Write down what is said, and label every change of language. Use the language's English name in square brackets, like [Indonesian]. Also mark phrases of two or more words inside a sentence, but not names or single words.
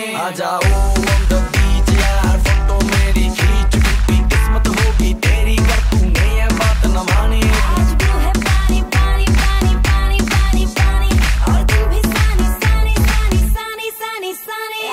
[Hindi] आ जाओ [English] on the beach [Hindi] यार, फोटो मेरी खींच, टूटी किस्मत होगी तेरी अगर तूने ये बात न मानी। आज वो है पानी पानी पानी पानी पानी पानी, और तू भी सानी सानी सानी सानी सानी सानी।